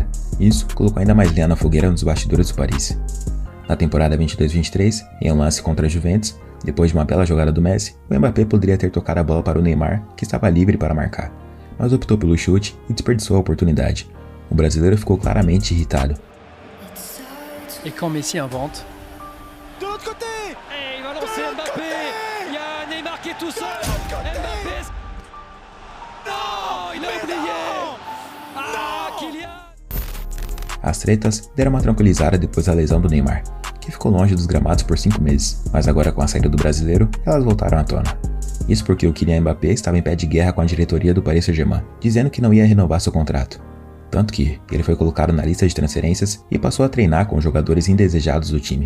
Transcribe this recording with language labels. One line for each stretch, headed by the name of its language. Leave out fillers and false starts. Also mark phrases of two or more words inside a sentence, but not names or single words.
Portuguese: Isso colocou ainda mais lenha na fogueira nos bastidores do Paris. Na temporada 22-23, em um lance contra a Juventus, depois de uma bela jogada do Messi, o Mbappé poderia ter tocado a bola para o Neymar, que estava livre para marcar, mas optou pelo chute e desperdiçou a oportunidade. O brasileiro ficou claramente irritado.
French: E quand Messi invente... De l'autre côté! Et il va lancer Mbappé! Il y a Neymar qui est tout seul! Mbappé! Non! Il a oublié! Ah, Kylian!
Portuguese: As tretas deram uma tranquilizada depois da lesão do Neymar, que ficou longe dos gramados por 5 meses, mas agora com a saída do brasileiro, elas voltaram à tona. Isso porque o Kylian Mbappé estava em pé de guerra com a diretoria do Paris Saint-Germain, dizendo que não ia renovar seu contrato. Tanto que ele foi colocado na lista de transferências e passou a treinar com os jogadores indesejados do time.